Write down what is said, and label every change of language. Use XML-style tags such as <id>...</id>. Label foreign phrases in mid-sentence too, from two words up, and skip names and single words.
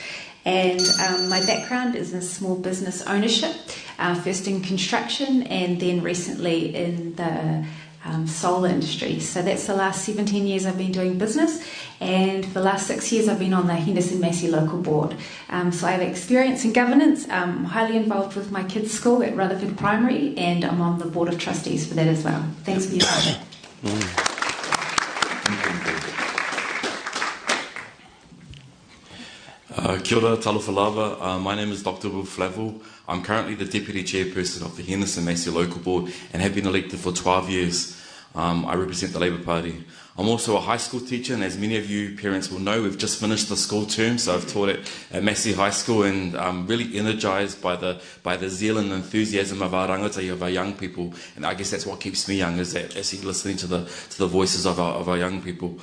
<en>And my background is in small business ownership, first in construction and then recently in the solar industry. So that's the last 17 years I've been doing business, and for the last 6 years I've been on the Henderson-Massey Local Board. So I have experience in governance. I'm highly involved with my kids' school at Rutherford Primary, and I'm on the Board of Trustees for that as well. Thanks for your time.</en> <mi>Kia ora,</mi> <sm>talofa lava.</sm> <en>My name is Dr. Will Flavel. I'm currently the Deputy Chairperson of the Henderson-Massey Local Board and have been elected for 12 years. I represent the Labour Party. I'm also a high school teacher, and as many of you parents will know, we've just finished the school term, so I've taught at Massey High School, and I'm really energised by the zeal and enthusiasm of our rangatahi, of our young people, and I guess that's what keeps me young, is that actually listening to the voices of our young people.</en>